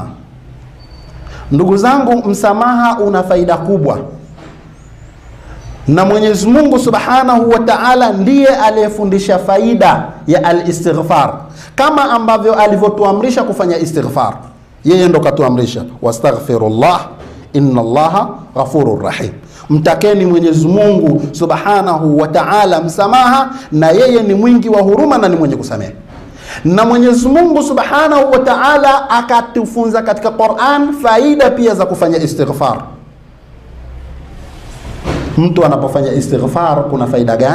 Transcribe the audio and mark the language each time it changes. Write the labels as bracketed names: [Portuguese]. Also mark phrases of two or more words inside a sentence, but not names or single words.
[Swahili] Ndugu zangu, msamaha una faida kubwa, na Mwenyezi Mungu [Arabic] سبحانه وتعالى [Swahili] ndiye aliyefundisha faida ya al-istighfar, kama ambavyo alivyotuamrisha kufanya istighfar. Yeye ndo katuamrisha [Arabic] واستغفروا الله إن الله غفور رحيم. [Swahili] Mtakeni Mwenyezi Mungu [Arabic] سبحانه وتعالى [Swahili] msamaha, na yeye ni mwingi wa huruma na ni mwenye kusamehe. Na Mwenyezi Mungu [Arabic] سبحانه وتعالى [Swahili] akatufunza katika Qur'an faida pia za kufanya istighfar. Mtu anapofanya istighfar kuna faida gani?